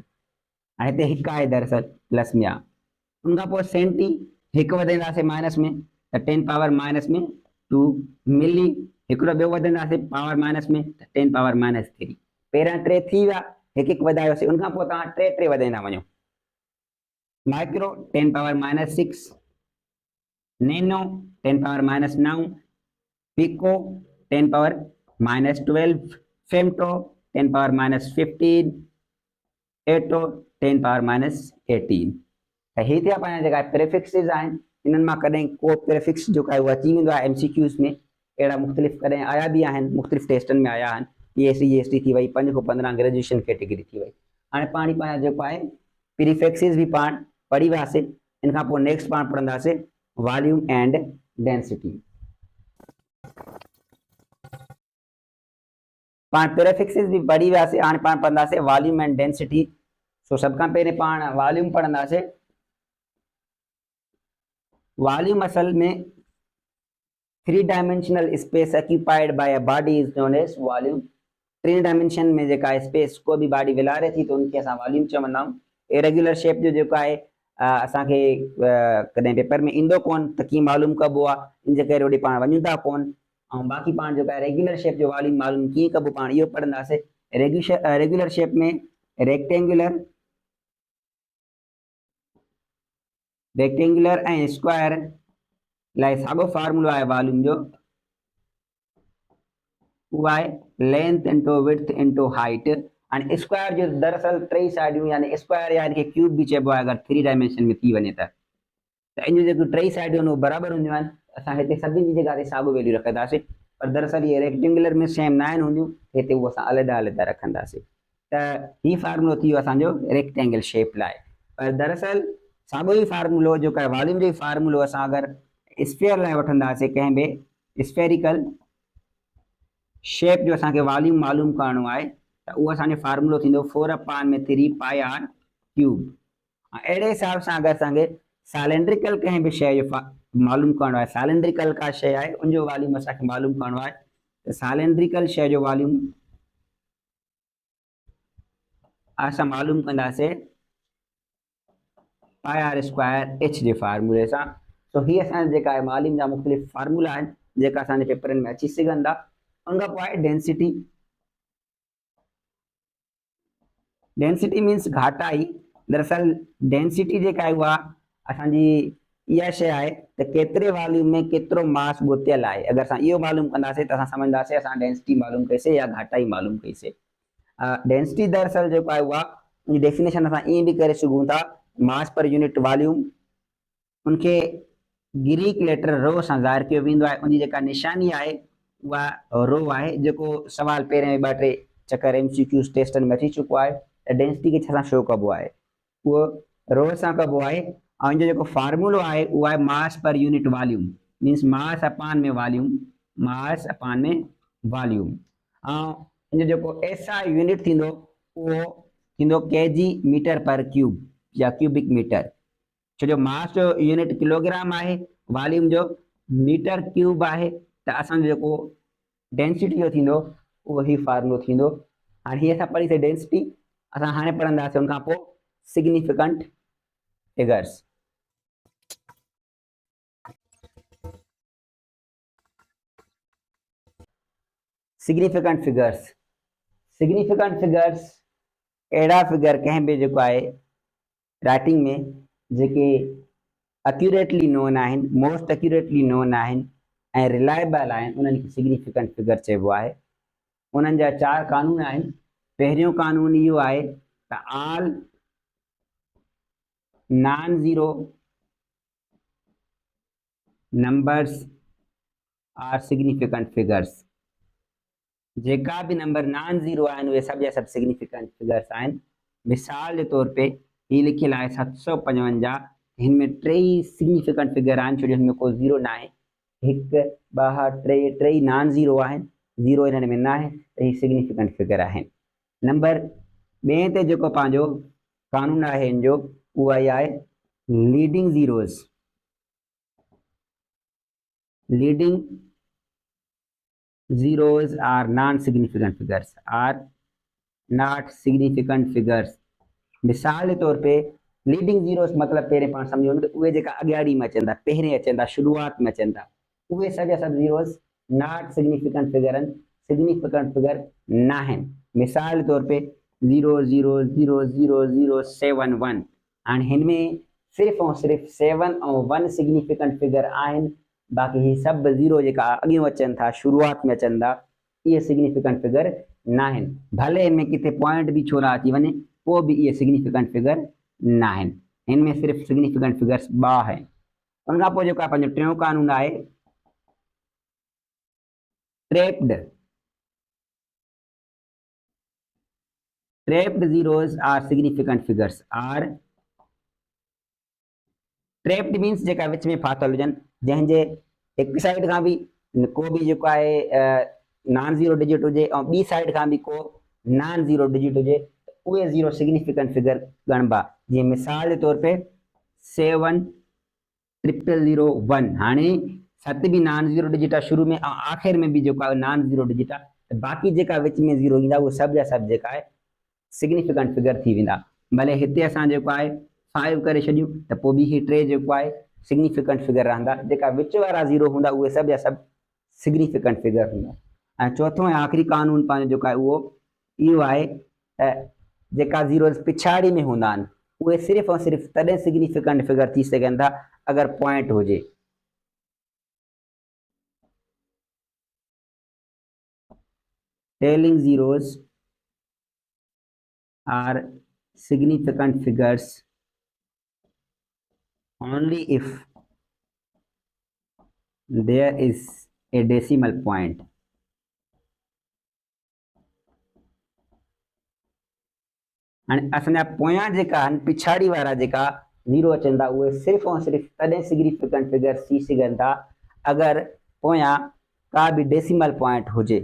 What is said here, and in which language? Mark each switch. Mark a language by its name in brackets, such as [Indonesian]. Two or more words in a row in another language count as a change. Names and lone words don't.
[Sindhi] हाणे हिते हिकु आहे दरअसल प्लस में आहे। उनखां पोइ सेंटी हिकु वधाईंदासीं माइनस में त 10 [English] power minus [Sindhi] में 2। मिली हिकिड़ो ॿियो वधाईंदासीं [English] power minus [Sindhi] में त 10 पावर -3। पहिरियां टे थी विया, हिकु हिकु वधायोसीं, उनखां पोइ तव्हां टे टे वधाईंदा वञो। माइक्रो 10 पावर -6, नैनो 10 पावर -9, पिको 10 पावर -12, फेमटो 10 पावर -15, एटो 10 पावर -18। त ही थिया पंहिंजा जेका प्रीफिक्सिस आहिनि। इन्हनि मां कॾहिं को प्रीफिक्स जेको आहे उहो अची वेंदो आहे MCQs में। अहिड़ा मुख़्तलिफ़ कॾहिं आया बि आहिनि, मुख़्तलिफ़ टेस्टनि में आया आहिनि। PSC GST थी वई, 5 खां 15 [English] graduation category [Sindhi] थी वई। हाणे पाण पंहिंजा जेको आहे प्रीफिक्सिस बि पाण पढ़ी वियासीं। इन खां पोइ नेक्स्ट पाण पढ़ंदासीं [English] volume and density. [Sindhi] पाण प्रीफिक्सिस भी पढ़ी वियासीं, हाणे पाण पढ़ंदासीं [English] volume and density. [Sindhi] सो सभ खां पहिरियों पाण वॉल्यूम पढ़ंदासीं। [English] वॉल्यूम [Sindhi] असल में [English] 3 dimensional space occupied by a body is known as volume. [Sindhi] 3 डायमेंशन में जेका स्पेस को भी बॉडी विलारे थी तो उनखे असां वॉल्यूम चवंदा आहियूं। [English] irregular shape [Sindhi] जो जेको आहे असांखे कॾहिं पेपर में ईंदो कोन त कीअं मालूम कबो आहे, इन जे करे होॾे पाण वञूं था कोन। ऐं बाक़ी पाण जेको आहे [English] regular shape [Sindhi] जो वॉल्यूम मालूम कीअं कबो पाण इहो पढ़ंदासीं। [English] regular shape [Sindhi] में रेक्टेंगुलर ऐं स्क्वायर लाइ साॻियो फार्मूलो आहे वॉल्यूम जो, उहो आहे [English] length into width into height. [Sindhi] हाणे स्क्वायर जो दरअसल 3 साइडियूं यानी स्क्वायर या इनखे क्यूब भी चइबो आहे अगरि 3 डायमेंशन में थी वञे त इन जो जेको 3 साइडियूं आहिनि उहे बराबरि हूंदियूं आहिनि। असां हिते सभिनी जी जॻह ते साॻियो वैल्यू रखंदासीं, पर दरअसल इहे रेक्टेंगुलर में सेम न आहिनि हूंदियूं, हिते उहो असां अलॻि अलॻि रखंदासीं। त ही फार्मूलो थी वियो असांजो [English] rectangle shape [Sindhi] लाइ। पर दरअसल साॻियो ई फार्मूलो जेको आहे वॉल्यूम जो ई फार्मूलो असां अगरि स्फीयर लाइ वठंदासीं, कंहिं बि [English] spherical shape [Sindhi] जो असांखे वॉल्यूम मालूम करणो आहे त उहो असांजो फार्मूलो थींदो [English] 4/3 pi r cube. [Sindhi] अहिड़े हिसाब सां अगरि असांखे सैलेंड्रिकल कंहिं बि शइ जो मालूम करणो आहे, सैलेंड्रिकल का शइ आहे उनजो वॉल्यूम असांखे मालूम करणो आहे त सैलेंड्रिकल शइ जो वॉल्यूम असां मालूम कंदासीं [English] pi r square h [Sindhi] जे फार्मूले सां। सो ही असांजा जेका आहे वॉल्यूम जा मुख़्तलिफ़ फार्मूला आहिनि जेका असांजे पेपरनि में अची सघनि था। उनखां पोइ आहे डेंसिटी। [English] density means [Sindhi] घाटाई। दरअसल डेंसिटी जेका आहे उहा असांजी इहा शइ आहे त केतिरे वॉल्यूम में केतिरो मास ॻोथियल आहे। अगरि असां इहो मालूम कंदासीं त असां सम्झंदासीं असां डेंसिटी मालूम कईसीं या घाटाई मालूम कईसीं। डेंसिटी दरअसल जेको आहे उहा उनजी डेफिनेशन असां ईअं बि करे सघूं था, [English] mass per unit volume [Sindhi] उनखे [English] Greek letter rho [Sindhi] सां ज़ाहिर कयो वेंदो आहे। उनजी जेका निशानी आहे उहा रो आहे, जेको सवाल पहिरें 2-3 चकर MCQs टेस्टनि में अची चुको आहे त डेंसिटी खे छा शो कबो आहे, उहो रो सां कबो आहे। ऐं इनजो जेको फार्मूलो आहे उहो आहे [English] mass per unit volume, means mass [Sindhi] अपान में वॉल्यूम, मास अपान में वॉल्यूम। ऐं इनजो जेको [English] SI unit [Sindhi] थींदो उहो थींदो [English] kg meter per cube [Sindhi] या [English] cubic meter. [Sindhi] छो जो मास जो यूनिट किलोग्राम आहे, वॉल्यूम जो [English] meter cube [Sindhi] आहे, त असांजो जेको डेंसिटी जो थींदो उहो ही फार्मूलो थींदो। हाणे हीअ असां पढ़ीसीं डेंसिटी। असां हाणे पढ़ंदासीं उनखां पोइ [English] significant figures. significant figures [Sindhi] अहिड़ा फिगर कंहिं बि जेको आहे राइटिंग में जेके [English] accurately known [Sindhi] आहिनि, [English] most accurately known [Sindhi] आहिनि ऐं रिलायबल आहिनि, उन्हनि खे [English] significant figure [Sindhi] चइबो आहे। उन्हनि जा 4 कानून आहिनि। पहिरियों कानून इहो आहे त [English] all non zero numbers are significant figures. [Sindhi] जेका भी [English] number non zero [Sindhi] आहिनि उहे सभु जा सभु [English] significant figures [Sindhi] आहिनि। मिसाल जे तौर पे हीउ लिखियलु आहे 755, हिन में 3 [English] significant figure [Sindhi] आहिनि, छो जो हिन में को ज़ीरो न आहे। 1 2 3 3 नॉन ज़ीरो आहिनि, ज़ीरो हिननि में न आहे, त हीउ [English] significant figure [Sindhi] आहिनि। नंबर ॿिए ते जेको पंहिंजो कानून आहे हिन जो, उहा ई आहे [English] leading zeros. लीडिंग zeros are non-significant figures, are not significant figures। [Sindhi] मिसाल जे तौर पे [English] leading zeros [Sindhi] मतलब पहिरें पाण सम्झो न त उहे जेका अॻियाड़ी में अचनि था, पहिरें अचनि था, शुरूआत में अचनि था, उहे सभु जा सभु [English] zeros not significant figure [Sindhi] आहिनि, [English] significant figure [Sindhi] न आहिनि। मिसाल जे तौर पे 0.0000071। हाणे हिन में सिर्फ़ु ऐं सिर्फ़ु 7 ऐं 1 [English] significant figure [Sindhi] आहिनि, बाक़ी ही सभु ज़ीरो जेका अॻियों अचनि था, शुरूआत में अचनि था, इहे [English] significant figure [Sindhi] न आहिनि। भले हिन में किथे पॉइंट बि छो न अची वञे, पोइ बि इहे [English] significant figure [Sindhi] न आहिनि। हिन में सिर्फ़ु [English] significant figures [Sindhi] 2 आहिनि। उन खां पोइ जेको आहे पंहिंजो टियों कानून आहे ट्रैप्ड। [English] trapped zeros are significant figures. are trapped means [Sindhi] जेका विच में फाथल हुजनि, जंहिंजे हिकु साइड खां बि को बि जेको आहे [English] non zero digit [Sindhi] हुजे ऐं ॿी साइड खां बि को [English] non zero digit [Sindhi] हुजे, उहे [English] zero significant figure [Sindhi] ॻणबा। जीअं मिसाल जे तौर पे 70001। हाणे 7 बि [English] non zero digit [Sindhi] आहे शुरू में, ऐं आख़िर में बि जेको आहे [English] non zero digit [Sindhi] आहे, त बाक़ी जेका विच में ज़ीरो ईंदा उहे सभु जा सभु जेका आहे [English] significant figure [Sindhi] थी वेंदा। भले हिते असां जेको आहे 5 करे छॾियूं त पोइ बि ही 3 जेको आहे [English] significant figure [Sindhi] रहंदा। जेका विच वारा ज़ीरो हूंदा उहे सभु जा सभु [English] significant figure [Sindhi] हूंदा। ऐं चौथों ऐं आख़िरी कानून पंहिंजो जेको आहे उहो इहो आहे त जेका ज़ीरोस पिछाड़ी में हूंदा आहिनि, उहे सिर्फ़ु ऐं सिर्फ़ु तॾहिं [English] significant figure [Sindhi] थी सघनि था अगरि पॉइंट हुजे। [English] tailing zeros are significant figures only if there is a decimal point। [Sindhi] हाणे असांजा पोयां जेका आहिनि, पिछाड़ी वारा जेका ज़ीरो अचनि था, उहे सिर्फ़ु ऐं सिर्फ़ु तॾहिं [English] significant figures [Sindhi] थी सघनि था अगरि पोयां का बि [English] decimal point [Sindhi] हुजे।